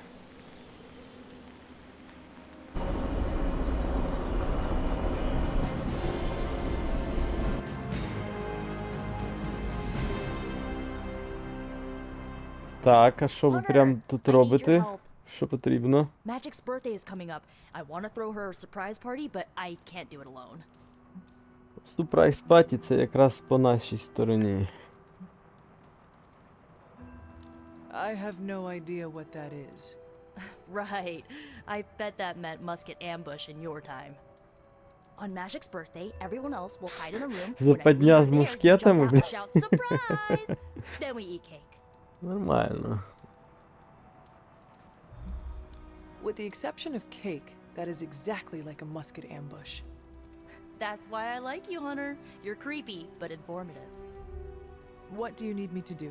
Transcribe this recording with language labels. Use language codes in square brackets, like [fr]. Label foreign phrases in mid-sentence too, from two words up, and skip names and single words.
[uk] Так, а що ви прям тут робите? Що потрібно? [en] Magic's birthday is coming up. I want to throw her a surprise party, but I can't do it alone. surprise party [uk] це якраз по нашій стороні. [en] I have no idea what that is. Right. I bet that meant musket ambush in your time. On Magic's birthday, everyone else will hide in a room. [uk] Западня з мушкетами, [en] jump out and shout surprise. Then we eat cake. [uk] Нормально. [en] With the exception of cake, that is exactly like a musket ambush. That's why I like you, Hunter. You're creepy, but informative. What do you need me to do?